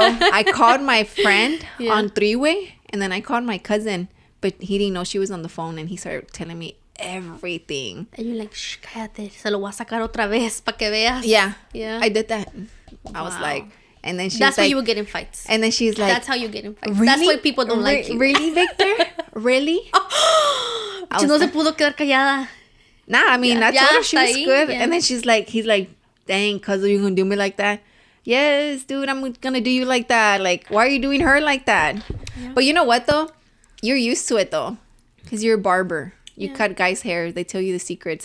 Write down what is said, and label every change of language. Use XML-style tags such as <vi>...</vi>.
<en>I called my friend on three-way, and then I called my cousin, but he didn't know she was on the phone, and he started telling me everything. And you're like, shh,</en> <es>cállate, se lo voy a sacar otra vez para que veas.</es> <en>Yeah. Yeah. I did that. I was like, and then she's That's like, why you would get in fights. and then she's like, That's how you get in fights. really? That's why people don't like you. Really, Victor? Really?</en> <es>No se pudo quedar callada.</es> <en>Nah, I mean, I told her she was</en> <es>ahí,</es> <en>good. yeah. And then he's like, dang, cuz, are you going to do me like that? Yes, dude, I'm going to do you like that. Like, why are you doing her like that? Yeah. But you know what, though? You're used to it, though. Because you're a barber. You cut guys' hair. They tell you the secrets.</en>